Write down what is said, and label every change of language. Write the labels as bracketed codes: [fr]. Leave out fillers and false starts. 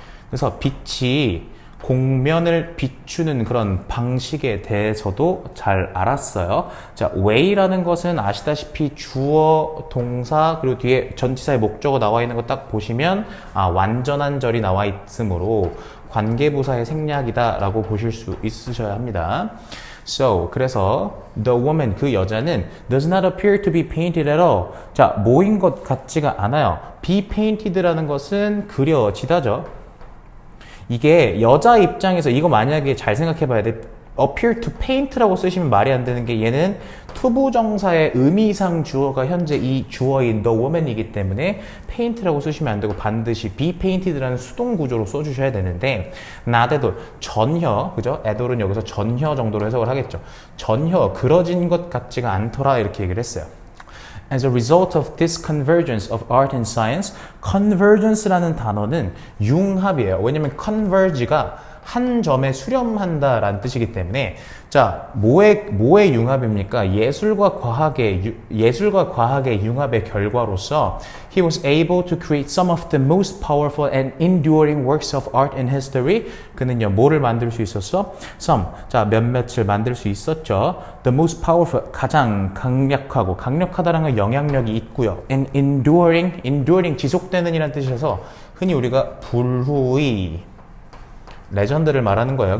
[ko] 그래서 빛이 공면을 비추는 그런 방식에 대해서도 잘 알았어요. 자, way라는 것은 아시다시피 주어, 동사, 그리고 뒤에 전치사의 목적어 나와 있는 거 딱 보시면 완전한 절이 나와 있으므로 관계부사의 생략이다 라고 보실 수 있으셔야 합니다. [en] So, [ko] 그래서 [en] the woman, [ko] 그 여자는 [en] does not appear to be painted at all. [ko] 자, 모인 것 같지가 않아요. be painted라는 것은 그려지다죠. 이게 여자 입장에서 이거 만약에 잘 생각해 봐야 돼. appear to paint라고 쓰시면 말이 안 되는 게 얘는 투부정사의 의미상 주어가 현재 이 주어인 the woman이기 때문에 paint라고 쓰시면 안 되고 반드시 be painted라는 수동 구조로 써주셔야 되는데 [en] not at all, [ko] 전혀, 그죠? at all은 여기서 전혀 정도로 해석을 하겠죠. 전혀 그려진 것 같지가 않더라 이렇게 얘기를 했어요. [en] As a result of this convergence of art and science, convergence라는 [ko] 단어는 융합이에요. 왜냐면 converge가 한 점에 수렴한다라는 뜻이기 때문에 자 뭐의 융합입니까? 예술과 과학의 융합의 결과로서 [en] he was able to create some of the most powerful and enduring works of art in history. [ko] 그는요 뭐를 만들 수 있었어? some 자 몇몇을 만들 수 있었죠. [en] The most powerful [ko] 가장 강력하다라는 건 영향력이 있고요. [en] and enduring [ko] 지속되는이라는 뜻이어서 흔히 우리가 불후의 레전드를 말하는 거예요.